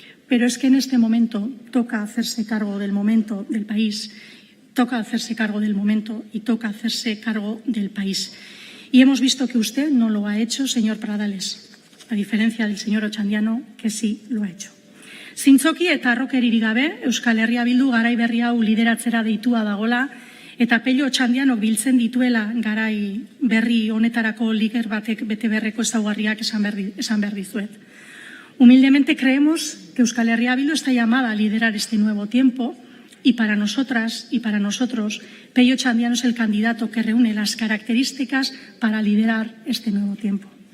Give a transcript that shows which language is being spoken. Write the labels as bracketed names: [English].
[Spanish] Pero es que en este momento toca hacerse cargo del momento del país, toca hacerse cargo del momento y toca hacerse cargo del país. Y hemos visto que usted no lo ha hecho, señor Pradales, a diferencia del señor Otxandiano, que sí lo ha hecho. [Basque] Zintzoki eta harrokeririk gabe, Euskal Herria Bildu garai berri hau lideratzera deitua dagola, eta Pello Otxandianok biltzen dituela garai berri honetarako lider batek bete beharreko ezaugarriak esan behar dizuet. [Spanish] Humildemente creemos que Euskal Herria Bildu está llamada a liderar este nuevo tiempo y para nosotras y para nosotros, Pello Otxandiano es el candidato que reúne las características para liderar este nuevo tiempo.